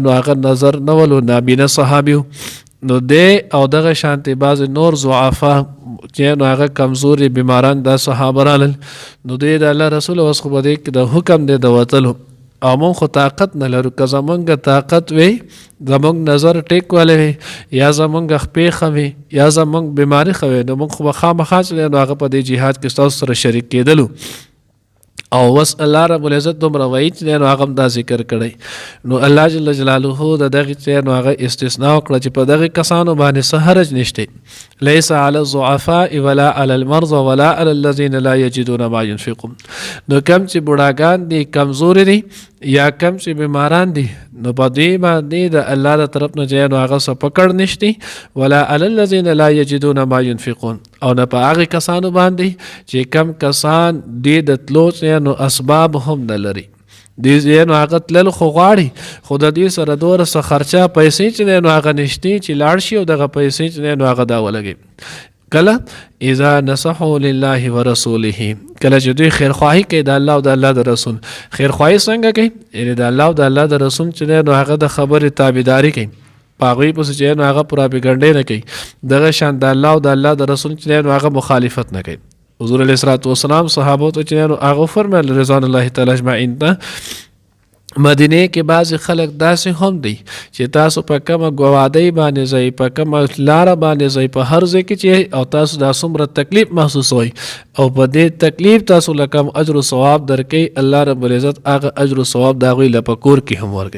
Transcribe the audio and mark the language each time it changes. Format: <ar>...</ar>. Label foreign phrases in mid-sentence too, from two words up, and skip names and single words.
<ps>نو هغه نظر نه ولو نابینه صحابي نو دې او دغه شانتې بعضې نور ضعفا چې نو هغه کمزوري بیماران دا صحابه رالل نو دې د الله رسول اوس خو به دې کې د حکم دی د وتلو او مونږ خو طاقت نه لرو که زمونږ طاقت وی زمونږ نظر ټیک والی وی یا زمونږ خپې ښه وي یا زمونږ بیماري ښه وي نو مونږ خو به خامخا چې نو هغه په دې جهاد کې ستاسو سره شریک کېدلو. او بس الله رب العزت دومره وایي چې نو هغه هم دا ذکر کړی نو الله جل جلاله د دغې چې نو هغه استثناء وکړه چې په دغې کسانو باندې څه حرج نشته.</ps> <ar>ليس على الضعفاء ولا على المرضى ولا على الذين لا يجدون ما ينفقون.</ar> <ps>نو کم چې بوډاګان دي کمزوري دي یا کم چې بیماران دي نو په دې باندې د الله د طرف نه چې نو هغه څه پکړ نشته</ps> <ar>ولا على الذين لا يجدون ما ينفقون</ar> <ps>او نه په هغې کسانو باندې چې کم کسان دې د تلو نو اسباب هم نه لري. دې نو هغه تلل خو غواړي خو د دې سره دومره څه خرچه پیسې چې نو هغه نشتې چې لاړ شي او دغه پیسې چې نو هغه دا ولګي.</ps> <ar>کله اذا نصحوا لله ورسوله،</ar> <ps>کله چې دوی خیرخواهي کوي د الله او د الله د رسول. خیرخواهي څنګه کوي؟ یعنې د الله او د الله د رسول چې نو هغه د خبرې تابعداري کوي، په هغوی پسې چې نو هغه پراپګنډې نه کوي، دغه شان د الله او د الله د رسول چې نو هغه مخالفت نه کوي. حضور</ps> <ar>علیه الصلاة والسلام</ar> <ps>صحابو ته چې نو هغه فرمایل</ps> <ar>رضوان الله تعالی اجمعین</ar> <ps>ته، مدینه کې بعضې خلک داسې هم دی چې تاسو په کومه ګوادۍ باندې ځئ، په کومه لاره باندې ځئ، په هر ځای کې چې او تاسو دا څومره تکلیف محسوسوئ او په دې تکلیف تاسو له کوم اجر و ثواب درکوي، الله رب العزت هغه اجر و ثواب د هغوی له په کور کې هم ورکوي.</ps>